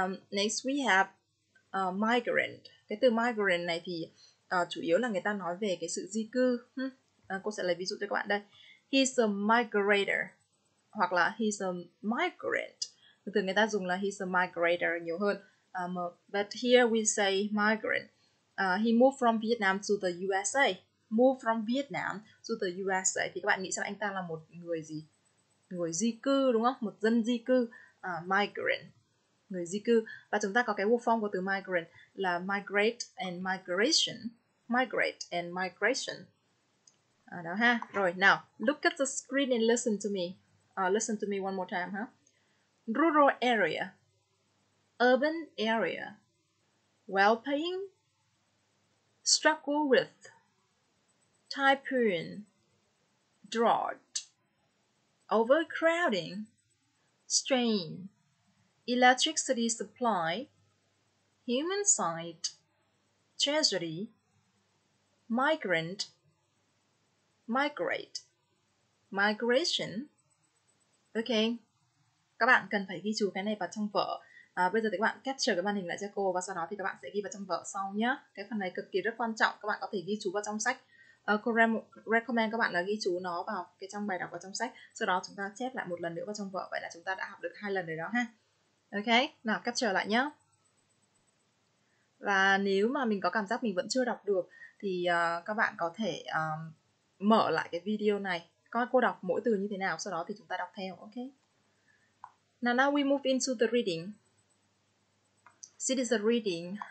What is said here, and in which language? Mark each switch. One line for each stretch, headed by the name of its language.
English: Next we have migrant.
Vietnamese: Cái từ migrant này thì chủ yếu là người ta nói về cái sự di cư. Cô sẽ lấy ví dụ cho các bạn đây.
English: He's a migrator,
Vietnamese: hoặc là
English: he's a migrant.
Vietnamese: Thường người ta dùng là
English: he's a migrator
Vietnamese: nhiều hơn.
English: But here we say migrant. He moved from Vietnam to the USA. Moved from Vietnam to the USA.
Vietnamese: Thì các bạn nghĩ xem anh ta là một người gì? Người di cư, đúng không? Một dân di cư. Migrant, người di cư. Và chúng ta có cái form của từ migrant là
English: migrate and migration. Migrate and migration. Đó ha. Rồi, now, look at the screen and listen to me. Listen to me one more time, huh? Rural area, urban area, well-paying, struggle with, typhoon, drought, overcrowding, strain, electricity supply, human site, tragedy, migrant, migrate, migration.
Vietnamese: Ok, các bạn cần phải ghi chú cái này vào trong vở. Bây giờ thì các bạn capture cái màn hình lại cho cô, và sau đó thì các bạn sẽ ghi vào trong vở sau nhé. Cái phần này cực kỳ rất quan trọng, các bạn có thể ghi chú vào trong sách. Cô recommend các bạn là ghi chú nó vào cái trong bài đọc vào trong sách. Sau đó chúng ta chép lại một lần nữa vào trong vở. Vậy là chúng ta đã học được 2 lần rồi đó ha. Ok, nào capture lại nhé. Và nếu mà mình có cảm giác mình vẫn chưa đọc được thì các bạn có thể mở lại cái video này, coi cô đọc mỗi từ như thế nào, sau đó thì chúng ta đọc theo.
English: Ok. Now we move into the reading. This is a reading.